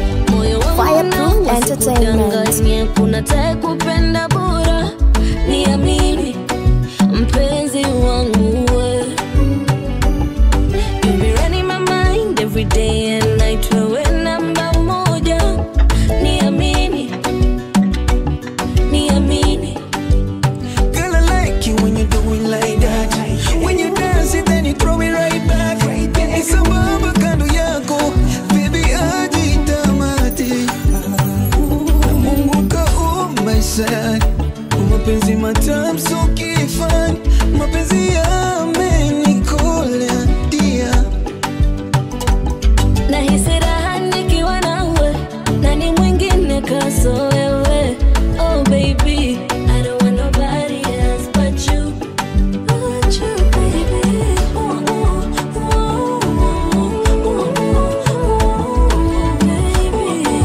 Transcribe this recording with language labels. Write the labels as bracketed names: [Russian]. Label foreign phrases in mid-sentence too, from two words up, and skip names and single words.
[Swahili] Moyo wangu Fireproof unauma, Entertainment. sikudanganye, kuna tae kupenda bora. Niamini, mpenzi wangu we. [English] You be running my mind every day and night, [Swahili] wewe namba moja. Niamini, Niamini. [English] Girl, I like you when you do it like that. When you dance it, then you throw it right back. It's a bubble [Swahili] kando yako, baby, hadi tamati. Na Mungu kaumba hisani, mapenzi matamu so kifani, mapenzi yamenikolea, dia. Nahisi raha nikiwa nawe. Nani mwingine kaso wewe? [English] Oh, baby, I don't want nobody else but you. But you, baby. Ooh, ooh, ooh, ooh, ooh, ooh, baby.